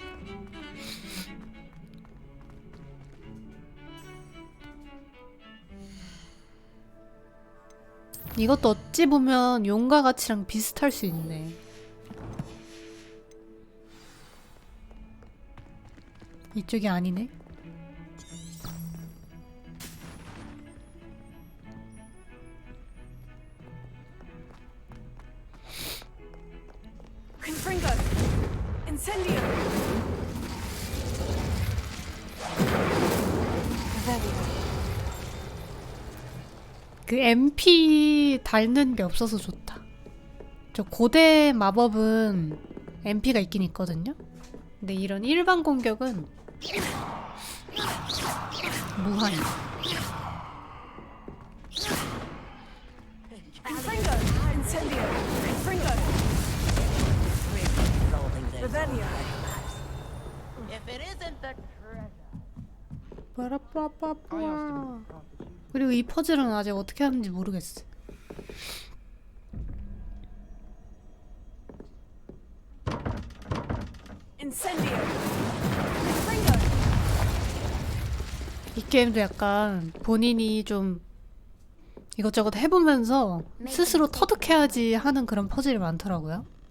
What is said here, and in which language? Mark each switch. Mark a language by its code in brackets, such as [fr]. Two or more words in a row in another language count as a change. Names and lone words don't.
[ko] 이것도 어찌 보면 용과 같이랑 비슷할 수 있네. 이쪽이 아니네. [la] Confringo! Incendio! [ko] 그 MP 닳는 게 없어서 좋다. 저 고대 마법은 MP가 있긴 있거든요. 근데 이런 일반 공격은 무한. [la] Confringo! Incendio! Confringo! [en] If it isn't the [ko] 빠라빠빠빠. 그리고 이 퍼즐은 아직 어떻게 하는지 모르겠어. [la] Incendio! [ko] 이 게임도 약간 본인이 좀 이것저것 해보면서 스스로 터득해야지 하는 그런 퍼즐이 많더라고요.